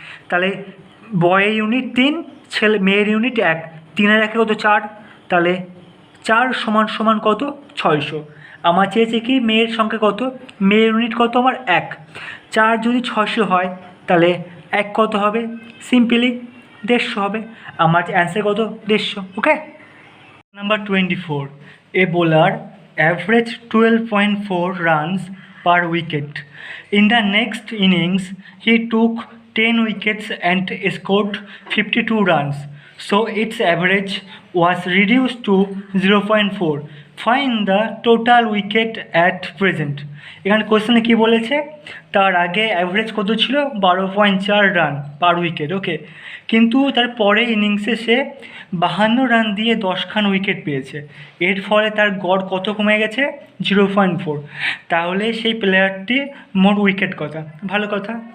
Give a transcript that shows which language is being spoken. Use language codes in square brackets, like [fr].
[bn] তাহলে বয়ের ইউনিট 3, ছেলে মেয়ের ইউনিট 1, 3 আর 1 কত 4, তাহলে 4 সমান কত 600। আমার চেয়েছে কি মেয়ের সংখ্যা কত, মেয়ের ইউনিট কত আমার 1, 4 যদি 600 হয় তাহলে 1 কত হবে, সিম্পলি 150 হবে। আমার অ্যান্সার কত 150। ওকে। [en] Number 24, a bowler average 12.4 runs per wicket. In the next innings, he took 10 wickets and scored 52 runs. So its average was reduced to 0.4. Find the total wicket at present. [bn] এখানে কোশ্চেনে কী বলেছে, তার আগে average কত ছিল 12.4 run পার wicket. ওকে, কিন্তু তার পরে ইনিংসে সে 52 রান দিয়ে 10খান উইকেট পেয়েছে। এর ফলে তার গড় কত কমে গেছে 0.4। তাহলে সেই প্লেয়ারটি মোট উইকেট কথা, ভালো কথা।